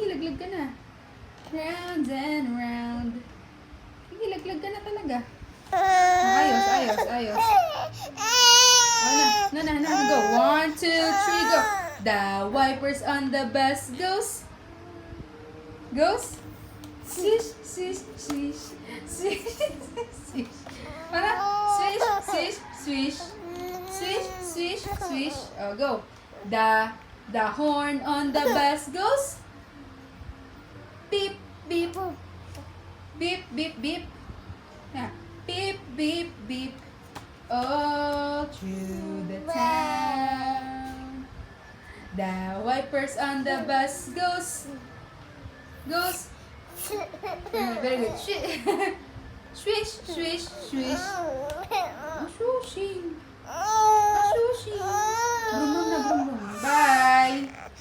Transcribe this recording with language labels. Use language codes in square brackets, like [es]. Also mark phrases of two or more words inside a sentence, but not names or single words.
[tl] laglag ka na. [en] Round and round. [tl] Sige, laglag ka na talaga. Ayos, ayos, ayos. Oh, na, [en] go. 1, 2, 3, go. The wipers on the bus goes. Goes. Swish, swish, swish. Swish, swish. Para, swish, swish, swish. Swish, swish, swish. Oh, go. The horn on the bus goes. Beep, beep. Beep, beep, beep. Yeah. Beep, beep, beep. All through the town. The wipers on the bus goes. Very good. Swish, swish, swish. Swooshing. Swooshing. Brum, brum, brum, brum. Bye.